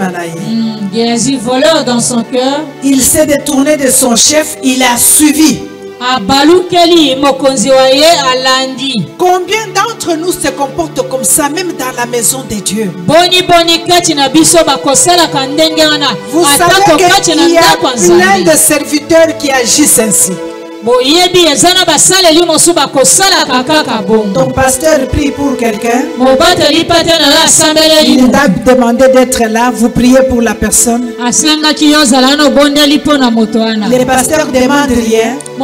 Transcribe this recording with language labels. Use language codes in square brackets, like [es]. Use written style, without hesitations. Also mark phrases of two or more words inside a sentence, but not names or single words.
[fr] Géasi voleur dans son cœur. Il s'est détourné de son chef, il a suivi [ln] abalukeli mokonzi wa ye alandi. [fr] Combien d'entre nous se comportent comme ça même dans la maison de Dieu? [ln] Boni kati na biso bakosala kandenge wana. [fr] Vous savez qu'il y a plein de serviteurs qui agissent ainsi. Ton pasteur prie pour quelqu'un. Il t'a demandé d'être là. Vous priez pour la personne. Les pasteurs demandent rien.